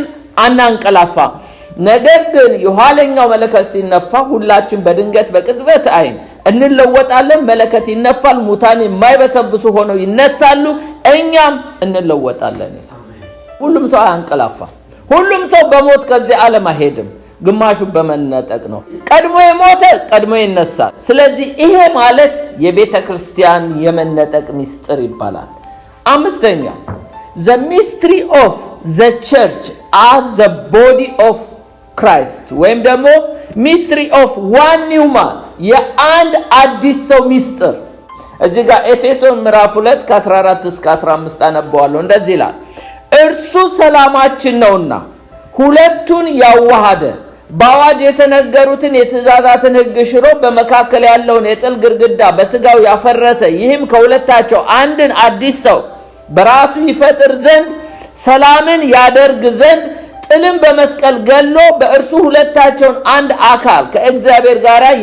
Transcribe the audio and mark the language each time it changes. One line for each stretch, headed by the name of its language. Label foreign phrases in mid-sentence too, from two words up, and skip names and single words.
Amharic: አናንቀላፋ። ነገር ግን የኋለኛው መለከት ሲነፋ ሁላችን በድንገት በቅጽበት አይን እንለወጣለን። መለከት ይነፋል፣ ሙታን የማይበሰብሱ ሆነው ይነሳሉ፣ እኛም እንለወጣለን። ሁሉም ሰው አያንቀላፋ። ሁሉም ሰው በሞት ከዚህ ዓለም አይሄድም። ግማሹ በመነጠቅ ነው። ቀድሞ የሞተ ቀድሞ ይነሳል። ስለዚህ ይሄ ማለት የቤተ ክርስቲያን የመነጠቅ ሚስጥር ይባላል። አምስተኛ
English: the mystery of the church as the body of Christ
Amharic: ወይም ደግሞ
English: mystery of one new man
Amharic: የአንድ አዲስ ሰው ሚስጥር። እዚህ ጋር ኤፌሶን ምዕራፍ 2 ከ14 እስከ 15 አነበዋለሁ። እንደዚህ ይላል፣ እርሱ ሰላማችን ነውና ሁለቱን ያዋሃደ በአዋጅ የተነገሩትን የትእዛዛትን ሕግ ሽሮ በመካከል ያለውን የጥል ግርግዳ በስጋው ያፈረሰ፣ ይህም ከሁለታቸው አንድን አዲስ ሰው በራሱ ይፈጥር ዘንድ ሰላምን ያደርግ ዘንድ ጥልን በመስቀል ገሎ በእርሱ ሁለታቸውን አንድ አካል ከእግዚአብሔር ጋር